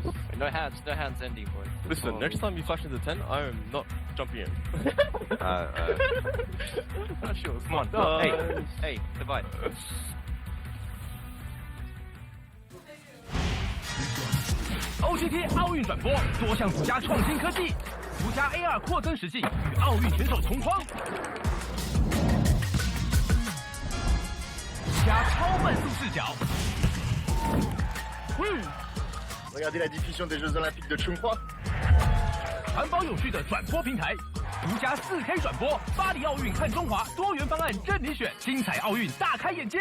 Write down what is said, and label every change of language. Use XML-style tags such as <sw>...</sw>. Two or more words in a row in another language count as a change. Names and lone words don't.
<en>No hands ending, boys. Listen, next time you flash into 10, I am not jumping in. Sure, come on. Hey, divide.</en> <zh>OGT 奥运转播多项独家创新科技，独家 AR 扩增实境与奥运选手同框，加超慢速视角。</zh> <fr>Regardez la diffusion des Jeux Olympiques de Chongqing.</fr> <zh>环保有序的转播平台，独家4K 转播，巴黎奥运看中华，多元方案任你选，精彩奥运大开眼界。</zh>